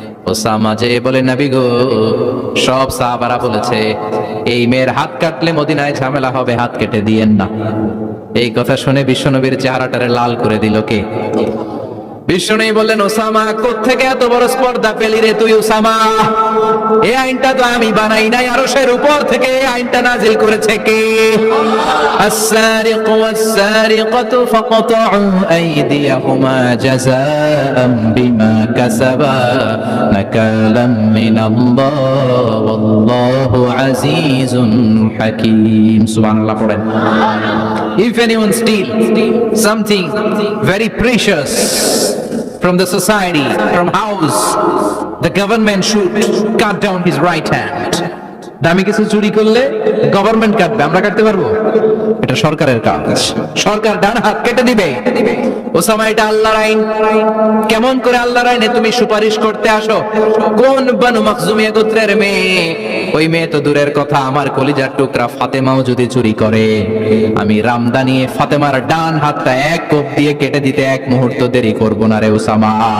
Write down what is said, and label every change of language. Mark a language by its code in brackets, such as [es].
[bn] Osama যে বলে, নবী গো, সব সাহাবারা বলেছে এই মেয়ের হাত কাটলে মদিনায় ঝামেলা হবে, হাত কেটে দিয়েন না। এই কথা শুনে বিশ্বনবীর চেহারাটারে লাল করে দিল কে? বিশ্বনবী বললেন, ওসামা কোত্থেকে এত বড় স্পর্ধা পেলি রে তুই ওসামা? এই আইনটা তো আমি বানাই নাই, আরশের উপর থেকে এই আইনটা নাজিল করেছে কে? [ar] السارق والسارقة فاقطعوا أيديهما جزاء بما كسبا نكالا من الله والله عزيز حكيم. سبحان الله. [en] If anyone steal something very precious from the society, from house, the government should cut down his right hand. [bn] দামি কিছু চুরি করলে গভর্নমেন্ট কাটবে, আমরা কাটতে পারবো? এটা সরকারের কাজ, সরকার ডান হাত কেটে দিবে। ওসামা, এটা আল্লাহর আইন। কেমন করে আল্লাহর আইনে তুমি সুপারিশ করতে আসো? কোন বানু মাখজুমিয়া গোত্রের মেয়ে? ওই মেয়ে তো দূরের কথা, আমার কলিজার টুকরা ফাতেমাও যদি চুরি করে, আমি রামদানি ফাতেমার ডান হাতটা এক কোপ দিয়ে কেটে দিতে এক মুহূর্ত দেরি করব না রে ওসামা।